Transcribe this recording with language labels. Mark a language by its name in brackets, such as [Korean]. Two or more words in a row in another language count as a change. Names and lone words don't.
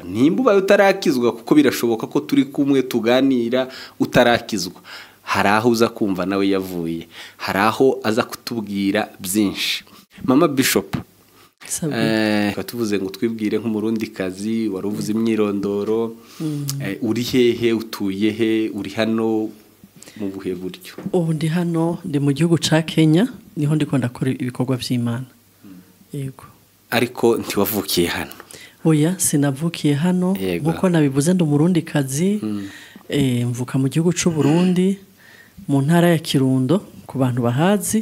[Kinyarwanda] Nimba ubaye utarakizwa, kuko birashoboka ko turi kumwe tuganira utarakizwa, hari aho uza kumva nawe yavuye, hari aho aza kutubwira byinshi. [Rundi] Mama Bishop, tuvuze ngo twibwire nk'umurundi kazi, wari uvuze imyirondoro, uri hehe, utuye he, uri hano mu buhe buryo? Ubu ndi hano, ndi mu gihugu ca Kenya, niho ndiko ndakora ibikorwa by'Imana. Yego. Ariko ntiwavukiye hano? Oya, sinavukiye hano, nkuko nabivuze ndi umurundi kazi. Mvuka mu gihugu c'u Burundi, mu ntara ya Kirundo, ku bantu bahazi.